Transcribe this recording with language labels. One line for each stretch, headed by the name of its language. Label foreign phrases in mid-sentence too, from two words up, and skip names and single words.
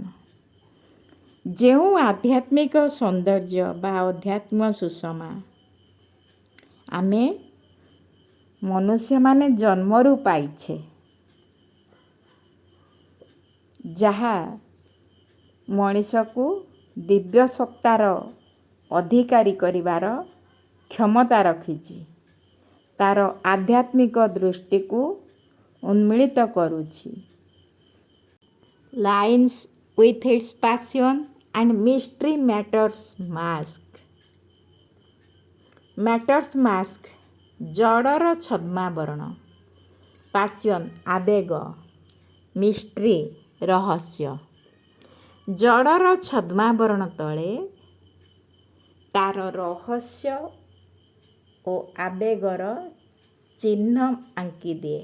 Odia: ଯେଉଁ ଆଧ୍ୟାତ୍ମିକ ସୌନ୍ଦର୍ଯ୍ୟ ବା ଅଧ୍ୟାତ୍ମ ସୁଷମା ଆମେ ମନୁଷ୍ୟମାନେ ଜନ୍ମରୁ ପାଇଛେ, ଯାହା ମଣିଷକୁ ଦିବ୍ୟ ସତ୍ତାର ଅଧିକାରୀ କରିବାର କ୍ଷମତା ରଖିଛି, ତା'ର ଆଧ୍ୟାତ୍ମିକ ଦୃଷ୍ଟିକୁ ଉନ୍ମିଳିତ କରୁଛି।
English: ଲାଇନ୍ସ with its passion and mystery matters mask. matters mask
Odia: ଜଡ଼ର ଛଦ୍ମାବରଣ, ପାସିଅନ୍ ଆବେଗ, ମିଷ୍ଟ୍ରି ରହସ୍ୟ। ଜଡ଼ର ଛଦ୍ମାବରଣ ତଳେ ତାର ରହସ୍ୟ ଓ ଆବେଗର ଚିହ୍ନ ଆଙ୍କିଦିଏ।